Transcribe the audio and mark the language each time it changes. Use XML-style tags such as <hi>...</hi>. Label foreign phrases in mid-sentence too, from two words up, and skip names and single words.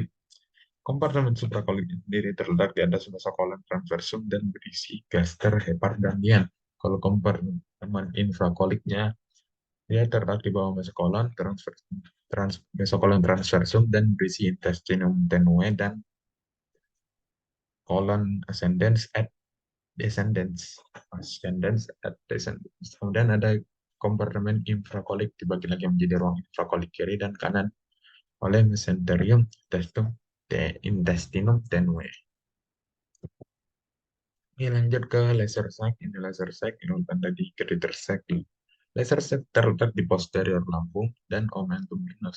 <id>Kompartemen suprakolik sendiri terletak di atas mesokolon transversum dan berisi gaster, hepar, dan lian. Kalau kompartemen infrakoliknya, dia terletak di bawah mesokolon, mesokolon transversum, dan berisi intestinum tenue dan kolon ascendens at descendens. Ascendens at descendens. Kemudian ada kompartemen infrakolik dibagi lagi menjadi ruang infrakolik kiri dan kanan oleh mesenterium intestinum tenue. Ini lanjut ke</id> <en>laser sac.</en> <id>Ini</id> <en>laser sac,</en> <id>ini bukan tadi</id> <en>greater sac. Laser sac</en> <id>terletak di posterior lambung dan omentum minus.</id>